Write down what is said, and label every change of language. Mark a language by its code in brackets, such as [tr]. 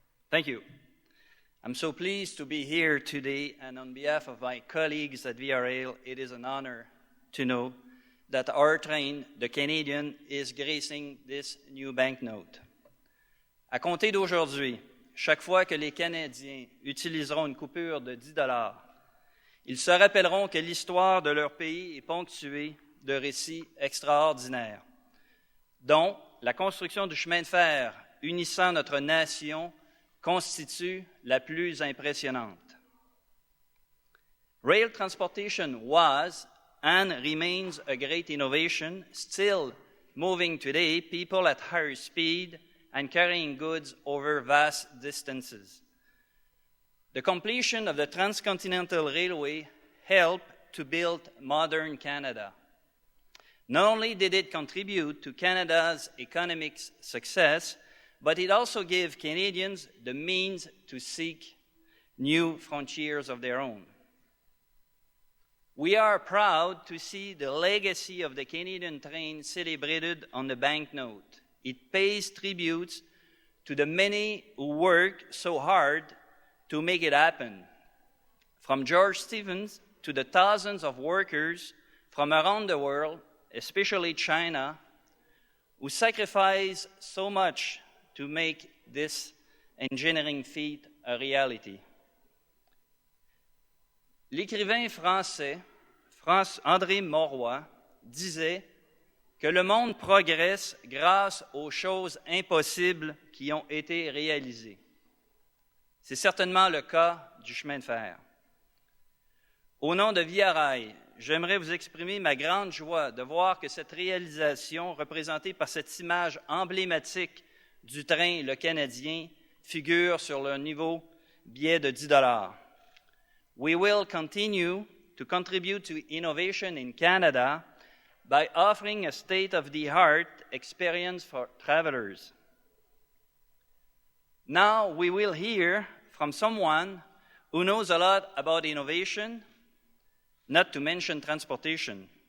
[en] Thank you. I'm so pleased to be here today, and on behalf of my colleagues at Via Rail, it is an honor to know that our train, the Canadian, is gracing this new banknote. [fr] À compter d'aujourd'hui, chaque fois que les Canadiens utiliseront une coupure de 10 $, ils se rappelleront que l'histoire de leur pays est ponctuée de récits extraordinaires, dont la construction du chemin de fer unissant notre nation constitue la plus impressionnante. [en] Rail transportation was and remains a great innovation, still moving today people at higher speed and carrying goods over vast distances. The completion of the Transcontinental Railway helped to build modern Canada. Not only did it contribute to Canada's economic success, but it also gave Canadians the means to seek new frontiers of their own. We are proud to see the legacy of the Canadian train celebrated on the banknote. It pays tributes to the many who worked so hard to make it happen, from George Stevens to the thousands of workers from around the world, especially China, who sacrificed so much to make this engineering feat a reality. [fr] L'écrivain français André Mauroy disait que le monde progresse grâce aux choses impossibles qui ont été réalisées. C'est certainement le cas du chemin de fer. Au nom de Via Rail, j'aimerais vous exprimer ma grande joie de voir que cette réalisation, représentée par cette image emblématique du train Le Canadien, figure sur le nouveau billet de 10 $. [en] We will continue to contribute to innovation in Canada by offering a state-of-the-art experience for travelers. Now we will hear from someone who knows a lot about innovation, not to mention transportation.